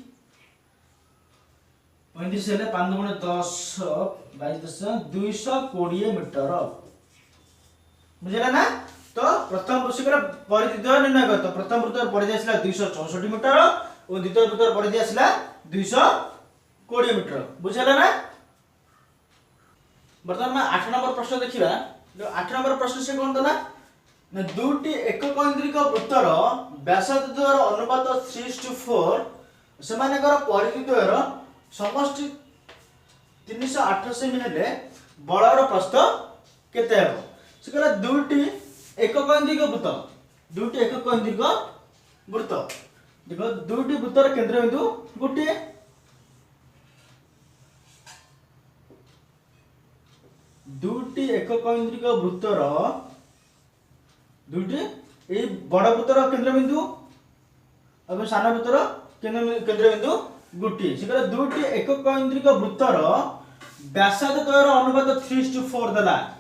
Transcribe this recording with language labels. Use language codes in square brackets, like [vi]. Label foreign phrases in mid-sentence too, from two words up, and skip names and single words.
[or] ହେଲେ 5 ଗୁଣେ 10 22 220 ମିଟର ବୁଝିଲ ନା ତ ପ୍ରଥମ ବୃତ୍ତର ପରିଧି ଦ୍ୱୟର ନିର୍ଣ୍ଣୟ କର ତ ପ୍ରଥମ ବୃତ୍ତର ପରିଧି ଆସିଲା 264 ମିଟର ଓ ଦ୍ୱିତୀୟ ବୃତ୍ତର ପରିଧି ଆସିଲା 220 ମିଟର ବୁଝିଲ ନା ବର୍ତ୍ତମାନ ମୁଁ 8 ନମ୍ବର ପ୍ରଶ୍ନ ଦେଖିବା ଯେ 8 ନମ୍ବର ପ୍ରଶ୍ନ ସେ କ'ଣ ଦେଲା ନା ଦୁଇଟି ଏକକେନ୍ଦ୍ରିକ ବୃତ୍ତର ବ୍ୟାସାର୍ଦ୍ଧ ଦ୍ୱୟର ଅନୁପାତ 3:4 ସେମାନଙ୍କର ପରିଧି ଦ୍ୱୟର ସମଷ୍ଟି 308 ସେମି ହେଲେ ବଳୟର ପ୍ରସ୍ଥ କେତେ ହେବ ସେ କହିଲା ଦୁଇଟି ଏକକେନ୍ଦ୍ରିକ ବୃତ୍ତ ଦେଖ ଦୁଇଟି ବୃତ୍ତର କେନ୍ଦ୍ର ବିନ୍ଦୁ ଗୋଟେ ଦୁଇଟି ଏକକେନ୍ଦ୍ରିକ ବୃତ୍ତର ଦୁଇଟି ଏ ବଡ଼ ବୃତ୍ତର କେନ୍ଦ୍ର ବିନ୍ଦୁ ଓ ସାନ ବୃତ୍ତର କେନ୍ଦ୍ର ବିନ୍ଦୁ ଗୋଟେ ସେ କହିଲା ଦୁଇଟି ଏକକେନ୍ଦ୍ରିକ ବୃତ୍ତର ବ୍ୟାସାର୍ଦ୍ଧ ଦ୍ୱୟର ଅନୁପାତ 3:4 ଦେଲା